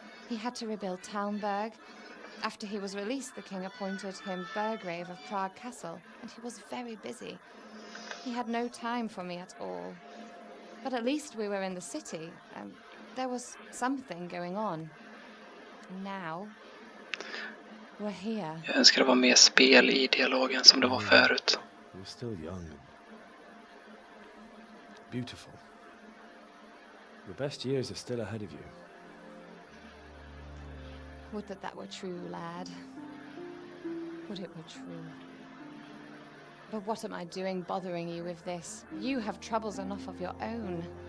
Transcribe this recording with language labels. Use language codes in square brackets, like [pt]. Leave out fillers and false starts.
[en] He had to rebuild Townburg. After he was released, the king appointed him Burgrave of Prague Castle, and he was very busy. He had no time for me at all. But at least we were in the city, and there was something going on. Now, we're here. [sv] Jag önskar det var mer spel i dialogen som det var förut. [en] You're still young and beautiful. Your best years are still ahead of you. Would that were true, lad. Would it were true. But what am I doing bothering you with this? You have troubles enough of your own.